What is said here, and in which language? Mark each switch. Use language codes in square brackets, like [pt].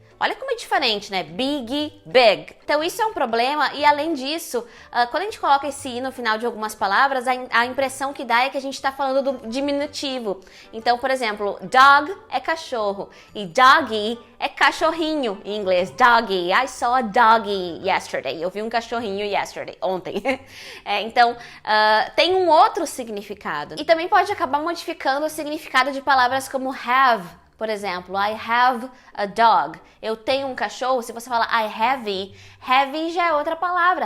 [pt] Olha como é diferente, né? Big, big. Então isso é um problema e além disso, quando a gente coloca esse i no final de algumas palavras, a impressão que dá é que a gente está falando do diminutivo. Então, por exemplo, dog é cachorro e doggy é cachorrinho em inglês. [en] Doggy, I saw a doggy yesterday. [pt] Eu vi um cachorrinho ontem. Então, tem um outro significado. E também pode acabar modificando o significado de palavras como have. Por exemplo, I have a dog. Eu tenho um cachorro. Se você fala I heavy já é outra palavra.